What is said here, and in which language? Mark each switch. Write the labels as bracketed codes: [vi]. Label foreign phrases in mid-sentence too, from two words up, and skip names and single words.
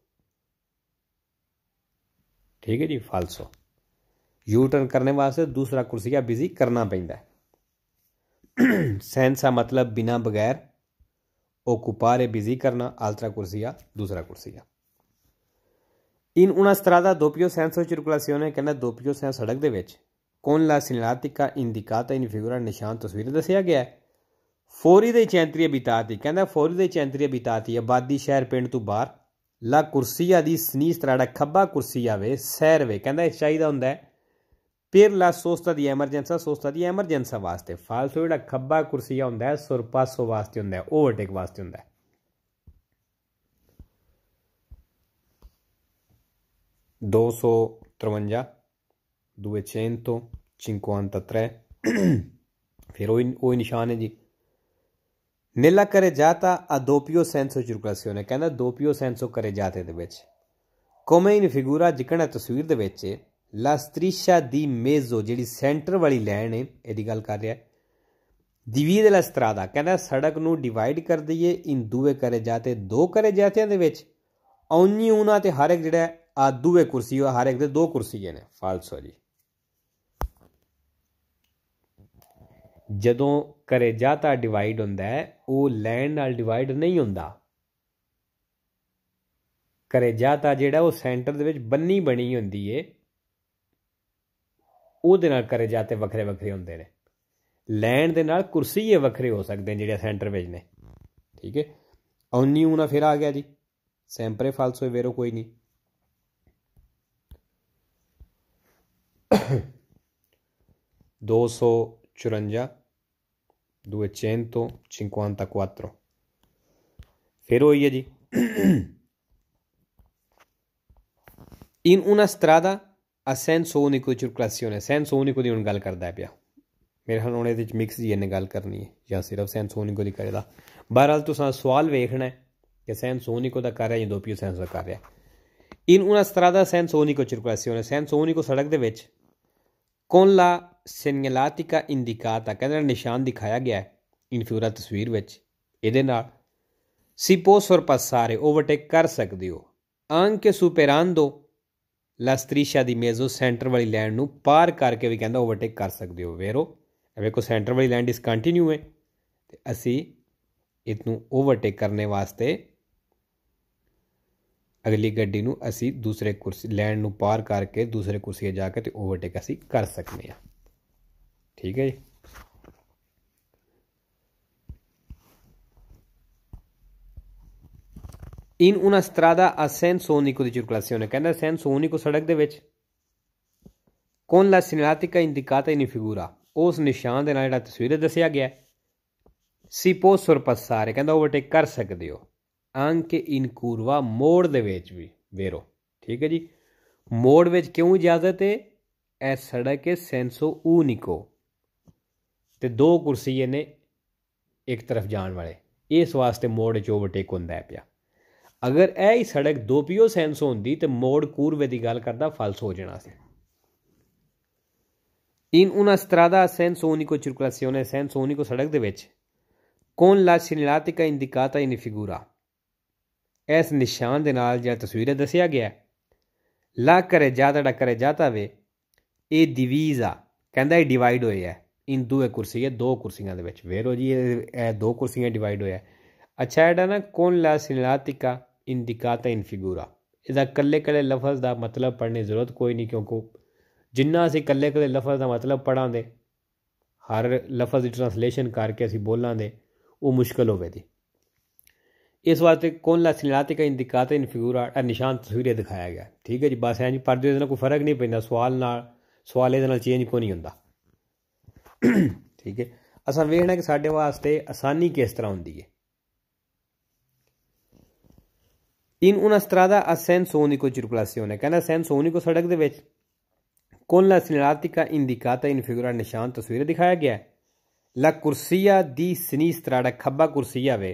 [pa] ਠੀਕ ਹੈ ਜੀ, ਫਾਲਸੋ [en] U turn [pa] ਕਰਨੇ ਵਾਸਤੇ ਦੂਸਰਾ ਕੁਰਸੀਆ ਬਿਜ਼ੀ ਕਰਨਾ ਪੈਂਦਾ ਹੈ। ਸੇਂਸਾ ਮਤਲਬ ਬਿਨਾ ਬਗੈਰ, ਓਕੁਪਾਰੇ ਬਿਜ਼ੀ ਕਰਨਾ, [it] altra corsia [pa] ਦੂਸਰਾ ਕੁਰਸੀਆ। [it] in una strada doppio senso circolazione, कहना doppio senso [pa] ਸੜਕ ਦੇ ਵਿੱਚ [it] con la segnaletica indicata in figura [pa] ਨਿਸ਼ਾਨ ਤਸਵੀਰ ਦੱਸਿਆ ਗਿਆ ਹੈ। [it] fuori dei centri abitati, [pa] कहना [it] fuori dei centri abitati [pa] ਆਬਾਦੀ ਸ਼ਹਿਰ ਪਿੰਡ ਤੋਂ ਬਾਹਰ, [it] la corsia di sinistra [pa] ਖੱਬਾ ਕੁਰਸੀਆ ਵੇ ਸੈਰ ਵੇ, ਕਹਿਣਾ ਚਾਹੀਦਾ ਹੁੰਦਾ ਹੈ [it] per la sosta di emergenza, sosta di emergenza [pa] वास्ते। ਫਾਲਤੂ ਜਿਹੜਾ ਖੱਬਾ ਕੁਰਸੀਆ ਹੁੰਦਾ ਹੈ ਸੁਰਪਾਸੋ ਵਾਸਤੇ ਹੁੰਦਾ ਹੈ, ਓਵਰਟੇਕ ਵਾਸਤੇ ਹੁੰਦਾ ਹੈ। 253 253 ਫਿਰ ਵਹੀ ਨਿਸ਼ਾਨ ਹੈ ਜੀ। [it] Nella carreggiata a doppio senso circolazione, ਕਹਿੰਦਾ doppio senso carreggiate [pa] ਦੇ ਵਿੱਚ [it] come in figura [pa] ਜਿਕਣਾ ਤਸਵੀਰ ਦੇ ਵਿੱਚ [it] la striscia di mezzo [pa] ਜਿਹੜੀ ਸੈਂਟਰ ਵਾਲੀ ਲਾਈਨ ਹੈ ਇਹਦੀ ਗੱਲ ਕਰ ਰਿਹਾ [it] divide la strada, [pa] ਕਹਿੰਦਾ ਸੜਕ ਨੂੰ ਡਿਵਾਈਡ ਕਰ ਦਈਏ [it] in due carreggiate [pa] ਦੋ carreggiate ਦੇ ਵਿੱਚ [it] ogni una [pa] ਤੇ ਹਰ ਇੱਕ ਜਿਹੜਾ ਆ ਦੂਏ ਕੁਰਸੀ ਹਰ ਇੱਕ ਦੇ ਦੋ ਕੁਰਸੀਆਂ ਨੇ ਫਾਲਸੋ ਜੀ ਜਦੋਂ carreggiata ਡਿਵਾਈਡ ਹੁੰਦਾ ਹੈ ਉਹ ਲਾਈਨ ਨਾਲ ਡਿਵਾਈਡ ਨਹੀਂ ਹੁੰਦਾ carreggiata ਜਿਹੜਾ ਉਹ ਸੈਂਟਰ ਦੇ ਵਿੱਚ ਬੰਨੀ ਬਣੀ ਹੁੰਦੀ ਏ ਉਹਦੇ ਨਾਲ carreggiate ਵੱਖਰੇ ਵੱਖਰੇ ਹੁੰਦੇ ਨੇ ਲਾਈਨ ਦੇ ਨਾਲ ਕੁਰਸੀਏ ਵੱਖਰੇ ਹੋ ਸਕਦੇ ਨੇ ਜਿਹੜੇ ਸੈਂਟਰ ਵਿੱਚ ਨੇ ਠੀਕ ਹੈ [it] ogni una [pa] ਫਿਰ ਆ ਗਿਆ ਜੀ [it] sempre falso è vero [pa] ਕੋਈ ਨਹੀਂ $254 254 ਫਿਰ ਹੋਈ ਹੈ ਜੀ [it] in una strada a senso unico circolazione senso unico [pa] ਦੀ ਹੁਣ ਗੱਲ ਕਰਦਾ ਪਿਆ ਮੇਰੇ ਖਿਆਲ ਹੁਣ ਇਹਦੇ ਵਿੱਚ ਮਿਕਸ ਜੀ ਇਹਨੇ ਗੱਲ ਕਰਨੀ ਹੈ ਜਾਂ ਸਿਰਫ [it] senso unico [pa] ਦੀ ਕਰੇਗਾ ਬਹਰਹਾਲ ਤੁਸੀਂ ਸਵਾਲ ਵੇਖਣਾ ਹੈ ਕਿ [it] senso unico [pa] ਦਾ ਕਰ ਰਿਹਾ ਜਾਂ [it] doppio senso [pa] ਦਾ ਕਰ ਰਿਹਾ [it] in una strada senso unico circolazione senso unico [pa] ਸੜਕ ਦੇ ਵਿੱਚ [it] con la segnaletica indicata [pa] ਕਹਿੰਦਾ ਨਿਸ਼ਾਨ ਦਿਖਾਇਆ ਗਿਆ ਹੈ [it] in figura [pa] ਤਸਵੀਰ ਵਿੱਚ ਇਹਦੇ ਨਾਲ [it] si può sorpassare [pa] overtake ਕਰ ਸਕਦੇ ਹੋ [it] anche superando la striscia di mezzo [pa] ਸੈਂਟਰ ਵਾਲੀ ਲਾਈਨ ਨੂੰ ਪਾਰ ਕਰਕੇ ਵੀ ਕਹਿੰਦਾ ਓਵਰਟੇਕ ਕਰ ਸਕਦੇ ਹੋ ਵੇਰੋ ਵੇਖੋ ਸੈਂਟਰ ਵਾਲੀ ਲਾਈਨ ਡਿਸਕੰਟੀਨਿਊ ਹੈ ਤੇ ਅਸੀਂ ਇਹਨੂੰ ਓਵਰਟੇਕ ਕਰਨੇ ਵਾਸਤੇ ਅਗਲੀ ਗੱਡੀ ਨੂੰ ਅਸੀਂ ਦੂਸਰੇ ਕੁਰਸੀ ਲਾਈਨ ਨੂੰ ਪਾਰ ਕਰਕੇ ਦੂਸਰੇ ਕੁਰਸੀ 'ਤੇ ਜਾ ਕੇ ਤੇ ਓਵਰਟੇਕ ਅਸੀਂ ਕਰ ਸਕਦੇ ਹਾਂ ਠੀਕ ਹੈ ਜੀ [it] in una strada a senso unico di circolazione ਕਹਿੰਦਾ senso unico [pa] ਸੜਕ ਦੇ ਵਿੱਚ [it] con la segnaletica indicata in figura [pa] ਉਸ ਨਿਸ਼ਾਨ ਦੇ ਨਾਲ ਜਿਹੜਾ ਤਸਵੀਰ ਦੱਸਿਆ ਗਿਆ [it] si può sorpassare [pa] ਕਹਿੰਦਾ ਓਵਰਟੇਕ ਕਰ ਸਕਦੇ ਹੋ [it] anche in curva [pa] ਮੋੜ ਦੇ ਵਿੱਚ ਵੀ ਵੇਰੋ ਠੀਕ ਹੈ ਜੀ ਮੋੜ ਵਿੱਚ ਕਿਉਂ ਇਜਾਜ਼ਤ ਹੈ ਇਹ ਸੜਕ ਹੈ [it] senso unico [pa] ਤੇ ਦੋ ਕੁਰਸੀਏ ਨੇ ਇੱਕ ਤਰਫ ਜਾਣ ਵਾਲੇ ਇਸ ਵਾਸਤੇ ਮੋੜ 'ਚ ਓਵਰਟੇਕ ਹੁੰਦਾ ਹੈ ਪਿਆ ਅਗਰ ਇਹ ਹੀ ਸੜਕ [it] doppio senso [pa] ਹੁੰਦੀ ਤੇ ਮੋੜ ਕੂਰਵੇ ਦੀ ਗੱਲ ਕਰਦਾ ਫਾਲਸ ਹੋ ਜਾਣਾ ਸੀ [it] in una strada a senso unico circolazione senso unico [pa] ਸੜਕ ਦੇ ਵਿੱਚ [it] con la segnaletica indicata in figura [pa] ਇਸ ਨਿਸ਼ਾਨ ਦੇ ਨਾਲ ਜਿਹੜਾ ਤਸਵੀਰ ਦੱਸਿਆ ਗਿਆ [it] la carreggiata ਜਿਹੜਾ carreggiata [pa] ਵੇ ਇਹ [it] divisa [pa] ਕਹਿੰਦਾ ਇਹ ਡਿਵਾਈਡ ਹੋਇਆ [it] in due [pa] ਕੁਰਸੀਆਂ ਦੋ ਕੁਰਸੀਆਂ ਦੇ ਵਿੱਚ ਵੇਰੋ ਜੀ ਇਹ ਦੋ ਕੁਰਸੀਆਂ ਡਿਵਾਈਡ ਹੋਇਆ ਅੱਛਾ ਜਿਹੜਾ ਨਾ [it] con la segnaletica indicata in figura [pa] ਇਹਦਾ ਕੱਲੇ ਕੱਲੇ ਲਫ਼ਜ਼ ਦਾ ਮਤਲਬ ਪੜ੍ਹਨ ਦੀ ਜ਼ਰੂਰਤ ਕੋਈ ਨਹੀਂ ਕਿਉਂਕਿ ਜਿੰਨਾ ਅਸੀਂ ਕੱਲੇ ਕੱਲੇ ਲਫ਼ਜ਼ ਦਾ ਮਤਲਬ ਪੜ੍ਹਾਂਗੇ ਹਰ ਲਫ਼ਜ਼ ਦੀ ਟ੍ਰਾਂਸਲੇਸ਼ਨ ਕਰਕੇ ਅਸੀਂ ਬੋਲਾਂਗੇ ਉਹ ਮੁਸ਼ਕਿਲ ਹੋਵੇਗੀ ਇਸ ਵਾਸਤੇ [it] con la segnaletica indicata in figura [pa] ਇਹ ਨਿਸ਼ਾਨ ਤਸਵੀਰੇ ਦਿਖਾਇਆ ਗਿਆ ਠੀਕ ਹੈ ਜੀ ਬਸ ਐਂ ਜੀ ਪੜ੍ਹਦੇ ਇਹਦੇ ਨਾਲ ਕੋਈ ਫਰਕ ਨਹੀਂ ਪੈਂਦਾ ਸਵਾਲ ਇਹਦੇ ਨਾਲ ਚੇਂਜ ਕੋਈ ਨਹੀਂ ਹੁੰਦਾ ਠੀਕ ਹੈ ਅਸਾਂ ਵੇਖਣਾ ਕਿ ਸਾਡੇ ਵਾਸਤੇ ਆਸਾਨੀ ਕਿਸ ਤਰ੍ਹਾਂ ਹੁੰਦੀ ਹੈ [it] in una strada a senso unico circolazione ਕਹਿੰਦਾ senso unico [pa] ਸੜਕ ਦੇ ਵਿੱਚ [it] con la segnaletica indicata in figura [pa] ਨਿਸ਼ਾਨ ਤਸਵੀਰ ਦਿਖਾਇਆ ਗਿਆ [it] la corsia di sinistra [pa] ਖੱਬਾ ਕੁਰਸੀਆ ਵੇ